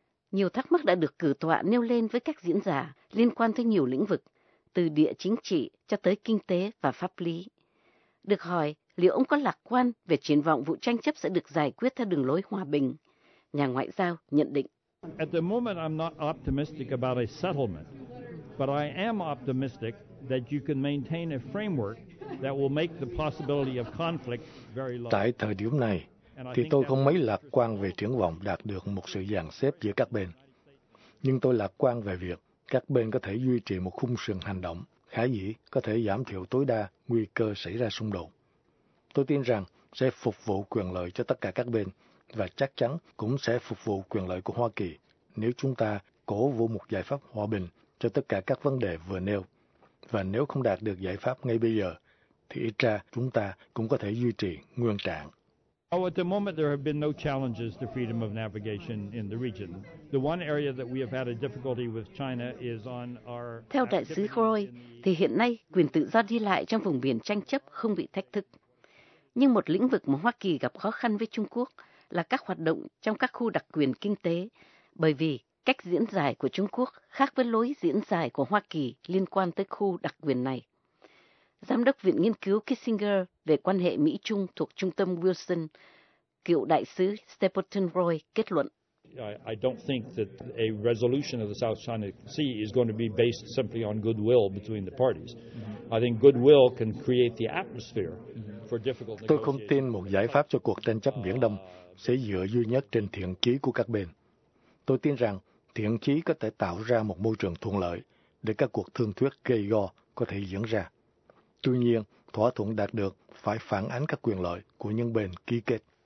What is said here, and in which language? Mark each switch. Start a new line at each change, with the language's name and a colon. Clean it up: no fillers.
Vietnamese: Nhiều thắc mắc đã được cử tọa nêu lên với các diễn giả liên quan tới nhiều lĩnh vực, từ địa chính trị cho tới kinh tế và pháp lý. Được hỏi liệu ông có lạc quan về triển vọng vụ tranh chấp sẽ được giải quyết theo đường lối hòa bình, nhà ngoại giao nhận định.
English: At the moment I'm not optimistic about a settlement, but I am optimistic that you can maintain a framework that will make the possibility of conflict very low.
Vietnamese: Tại thời điểm này thì tôi không mấy lạc quan về triển vọng đạt được một sự dàn xếp giữa các bên. Nhưng tôi lạc quan về việc các bên có thể duy trì một khung sườn hành động khả dĩ có thể giảm thiểu tối đa nguy cơ xảy ra xung đột. Tôi tin rằng sẽ phục vụ quyền lợi cho tất cả các bên và chắc chắn cũng sẽ phục vụ quyền lợi của Hoa Kỳ nếu chúng ta cổ vũ một giải pháp hòa bình cho tất cả các vấn đề vừa nêu. Và nếu không đạt được giải pháp ngay bây giờ, thì ít ra chúng ta cũng có thể duy trì nguyên trạng.
English: Oh, at the moment there have been no challenges to freedom of navigation in the region. The one area that we have had a difficulty with China is on our.
Vietnamese: Theo đại sứ Roy, thì hiện nay quyền tự do đi lại trong vùng biển tranh chấp không bị thách thức. Nhưng một lĩnh vực mà Hoa Kỳ gặp khó khăn với Trung Quốc là các hoạt động trong các khu đặc quyền kinh tế, bởi vì cách diễn giải của Trung Quốc khác với lối diễn giải của Hoa Kỳ liên quan tới khu đặc quyền này. Giám đốc Viện Nghiên cứu Kissinger về quan hệ Mỹ-Trung thuộc Trung tâm Wilson, cựu đại sứ Stapleton Roy kết luận.
English: I don't think that a resolution of the South China Sea is going to be based simply on goodwill between the parties. I think goodwill can create the atmosphere for difficult.
Vietnamese: Tôi không tin một giải pháp cho cuộc tranh chấp Biển Đông sẽ dựa duy nhất trên thiện chí của các bên. Tôi tin rằng thiện chí có thể tạo ra một môi trường thuận lợi để các cuộc thương thuyết gây go có thể diễn ra. Tuy nhiên, thỏa thuận đạt được phải phản ánh các quyền lợi của những bên ký kết.